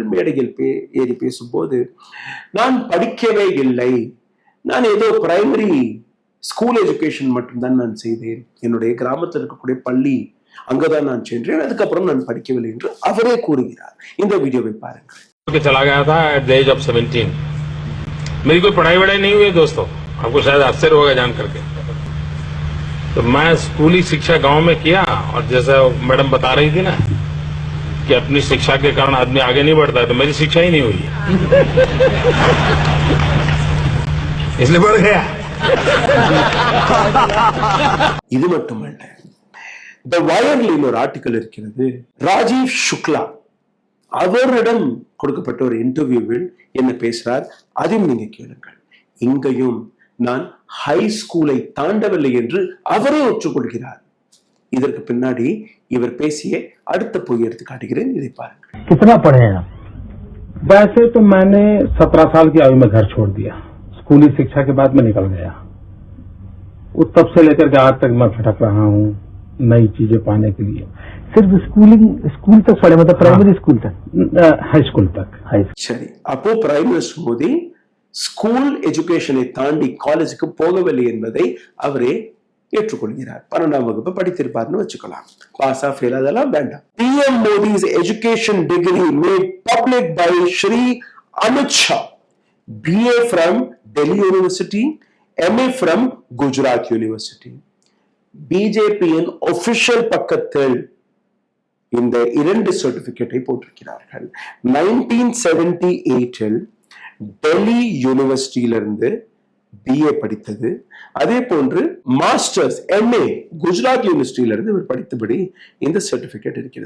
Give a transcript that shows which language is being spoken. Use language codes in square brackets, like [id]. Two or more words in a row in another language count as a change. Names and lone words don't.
[ta] மேடையில் ஏறி பேசும்போது, நான் படிக்கவே இல்லை, நான் ஏதோ [en] primary school education [ta] மட்டும்தான் நான் செய்தேன், என்னுடைய கிராமத்தில் இருக்கக்கூடிய பள்ளி அங்கதான் நான் சென்றேன், அதுக்கப்புறம் நான் படிக்கவில்லை என்று அவரே கூறுகிறார். இந்த வீடியோவை பாருங்கள். [hi] चला गया था [en] at the age of 17. [hi] मेरी कोई पढ़ाई वढ़ाई नहीं हुई दोस्तों, आपको शायद आश्चर्य होगा जान करके. तो मैं स्कूली शिक्षा गांव में किया, और जैसा मैडम बता रही थी ना कि अपनी शिक्षा के कारण आदमी आगे नहीं बढ़ता है, तो मेरी शिक्षा ही नहीं हुई इसलिए बढ़ गया. [ta] இது மட்டுமல்ல, தி வயர்ல ஒரு ஆர்டிக்கல் இருக்கிறது. ராஜீவ் சுக்லா அவரிடம் கொடுக்கப்பட்ட ஒரு இன்டர்வியூவில் என்ன பேசுறார், அதையும் நீங்க கேளுங்கள். இங்கேயும் நான் [en] high school [ta] தாண்டவில்லை என்று அவரே ஒற்றுக்கொள்கிறார். இதற்கு பின்னாடி இவர் பேசிய அடுத்த பொய் எடுத்து காட்டுகிறேன், இதை பாருங்கள். [hi] कितना पढ़े हैं? वैसे तो मैंने 17 साल की आयु में घर छोड़ दिया. स्कूली शिक्षा के बाद मैं निकल गया. तब से लेकर के आज तक मैं भटक रहा हूँ नई चीजें पाने के लिए. सिर्फ स्कूल तक पढ़े, मतलब [en] primary school [hi] तक, [en] high school [hi] तक. [ta] சரி, அப்போ [en] Prime Minister [ta] மோடி [en] school education [ta] தாண்டி காலேஜுக்கு போகவில்லை என்பதை அவரே ஏற்றுக்கொள்கிறார். 12ஆம் வகுப்பு படித்திருப்பார்னு வச்சுக்கலாம். [en] pass fail [ta] அதெல்லாம் வேண்டாம். [en] PM Modi's education degree made public by Shri Amit Shah, BA from Delhi University, MA from Gujarat University. [ta] பிஜேபியின் ஒபிஷியல் பக்கத்தில் இந்த 2 சர்டிபிகேட்டை போட்டிருக்கிறார்கள். 1978 டெல்லி யூனிவர்சிட்டியிலிருந்து BA படித்தது, அதே போன்று மாஸ்டர்ஸ் MA குஜராத் யூனிவர்சிட்டியிலிருந்து இவர் படித்தபடி இந்த சர்டிபிகேட் இருக்கிறது.